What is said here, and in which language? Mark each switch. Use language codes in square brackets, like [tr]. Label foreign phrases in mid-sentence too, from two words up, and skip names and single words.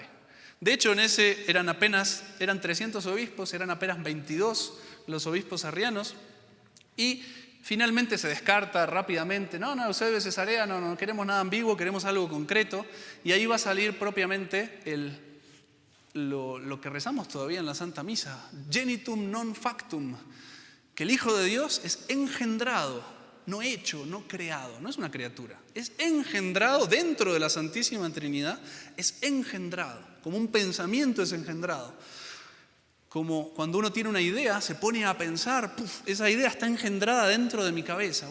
[es] De hecho, en ese eran 300 obispos, eran apenas 22 los obispos arrianos, y finalmente se descarta rápidamente, no, Eusebio de Cesarea, no queremos nada ambiguo, queremos algo concreto, y ahí va a salir propiamente lo que rezamos todavía en la Santa Misa, [la] genitum non factum, [es] que el Hijo de Dios es engendrado, no hecho, no creado, no es una criatura, es engendrado dentro de la Santísima Trinidad, es engendrado, como un pensamiento es engendrado. Como cuando uno tiene una idea, se pone a pensar, esa idea está engendrada dentro de mi cabeza.